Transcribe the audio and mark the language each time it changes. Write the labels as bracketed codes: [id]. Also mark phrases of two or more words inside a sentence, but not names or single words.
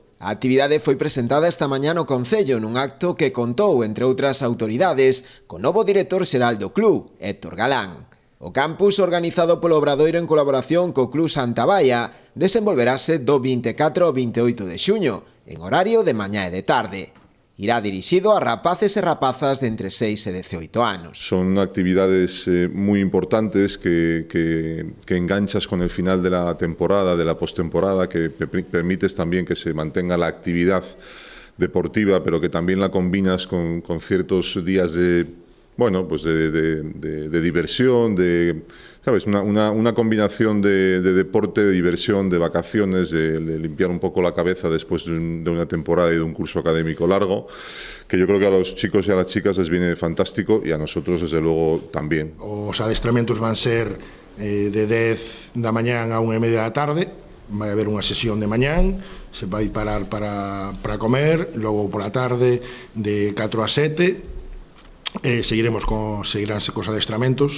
[gl] A actividade foi presentada esta mañá no Concello nun acto que contou, entre outras autoridades, co novo director xeral do club, Héctor Galán. O campus, organizado polo Obradoiro en colaboración co Club Santa Baia, desenvolverase do 24 ao 28 de xuño, en horario de mañá e de tarde. Irá dirixido a rapaces e rapazas de entre 6 e 18 anos. [es] Son actividades muy importantes que enganchas con el final de la temporada, de la postemporada, que permites también que se mantenga la actividad deportiva, pero que también la combinas con ciertos días de diversión, ¿sabes? Una combinación de deporte, de diversión, de vacaciones, de limpiar un poco la cabeza después de una temporada y de un curso académico largo, que yo creo que a los chicos y a las chicas les viene fantástico y a nosotros desde luego también. [gl] Os adestramentos van ser de 10 da mañán a 1:30 da tarde, vai haber unha sesión de mañán, se vai parar para comer, logo pola tarde de 4 a 7, seguiránse cos adestramentos.